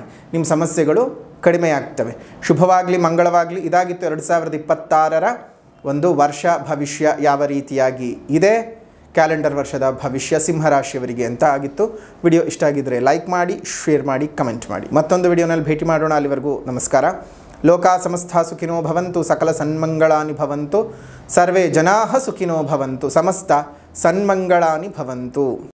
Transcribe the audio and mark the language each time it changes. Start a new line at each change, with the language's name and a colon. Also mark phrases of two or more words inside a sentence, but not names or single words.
Kannada: ನಿಮ್ಮ ಸಮಸ್ಯೆಗಳು ಕಡಿಮೆಯಾಗ್ತವೆ. ಶುಭವಾಗಲಿ, ಮಂಗಳವಾಗಲಿ. ಇದಾಗಿತ್ತು 2026ರ ಒಂದು ವರ್ಷ ಭವಿಷ್ಯ ಯಾವ ರೀತಿಯಾಗಿ ಇದೆ, ಕ್ಯಾಲೆಂಡರ್ ವರ್ಷದ ಭವಿಷ್ಯ ಸಿಂಹರಾಶಿಯವರಿಗೆ ಅಂತ ಆಗಿತ್ತು. ವಿಡಿಯೋ ಇಷ್ಟ ಆಗಿದ್ದರೆ ಲೈಕ್ ಮಾಡಿ, ಶೇರ್ ಮಾಡಿ, ಕಮೆಂಟ್ ಮಾಡಿ. ಮತ್ತೊಂದು ವಿಡಿಯೋನಲ್ಲಿ ಭೇಟಿ ಮಾಡೋಣ. ಅಲ್ಲಿವರೆಗೂ ನಮಸ್ಕಾರ.
Sanskrit: ಲೋಕಾ ಸಮಸ್ತ ಸುಖಿನೋ ಭವಂತು, ಸಕಲ ಸನ್ಮಂಗಳಾನಿ ಭವಂತು, ಸರ್ವೇ ಜನಾಃ ಸುಖಿನೋ ಭವಂತು, ಸಮಸ್ತ ಸನ್ಮಂಗಳಾನಿ ಭವಂತು.